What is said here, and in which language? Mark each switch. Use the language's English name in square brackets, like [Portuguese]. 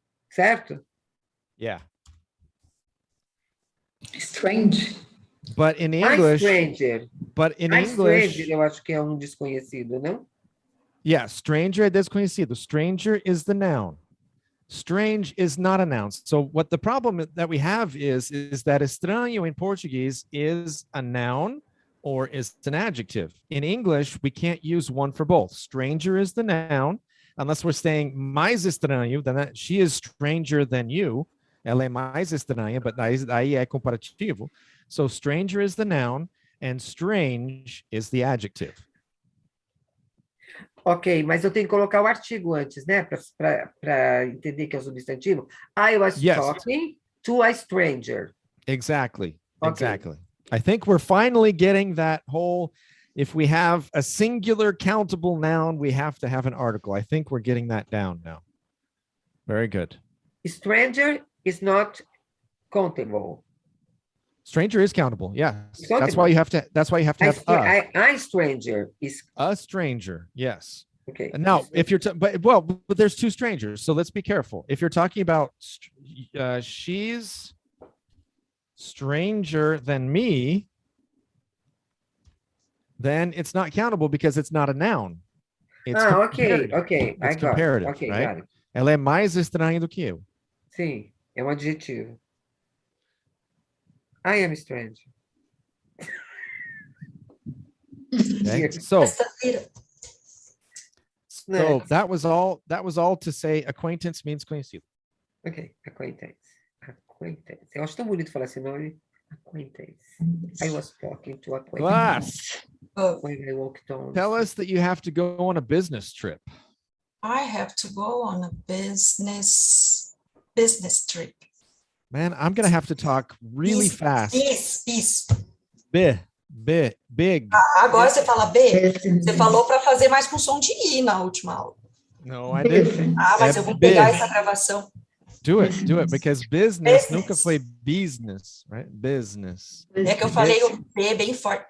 [Portuguese] Certo? [English] yeah. Strange. But in A English, stranger. [Portuguese] A stranger, eu acho que é um desconhecido, não? [English] yeah, [Portuguese] stranger é desconhecido. [English] Stranger is the noun. Strange is not a noun. So what the problem that we have is that estranho in Portuguese is a noun or is an adjective. In English, we can't use one for both. Stranger is the noun, unless we're saying [Portuguese] mais estranho, [English] then she is stranger than you. [Portuguese] Ela é mais estranha, [English] but [Portuguese] aí é comparativo. [English] So stranger is the noun and strange is the adjective. [Portuguese] Ok, mas eu tenho que colocar o artigo antes, né? Para entender que é o substantivo. [English] I was Yes. talking to a stranger. Exactly. Okay. Exactly. I think we're finally getting that whole, if we have a singular countable noun, we have to have an article. I think we're getting that down now. Very good. Stranger is not countable. Stranger is countable. Yeah. Countable. That's why you have to have A stranger is a stranger. Yes. okay. And now, if you're, but there's two strangers. So let's be careful. If you're talking about, she's stranger than me, then it's not countable because it's not a noun. It's ok. comparative. I It's got it. comparative, Ok, right? got it. [Portuguese] Ela é mais estranha do que eu. Sim, é um adjetivo. [English] I am strange. Okay? So [Portuguese] Sexta-feira. Né? [English] that was all to say acquaintance means conhecido. [Portuguese] Ok, acquaintance. Acquaintance. Eu acho tão bonito falar esse nome. [English] Acquaintance. I was talking to acquaintance Glass, when I walked on. tell us that you have to go on a business trip. I have to go on a business trip. Man, I'm going to have to talk really fast. Bis. Big. [Portuguese] Agora você fala B. Você falou para fazer mais com som de I na última aula. [English] No, I didn't. [Portuguese] Mas eu vou pegar essa gravação. [English] Do it, because business [Portuguese] nunca foi [English] business, right? Business. [Portuguese] É que eu falei o B bem forte.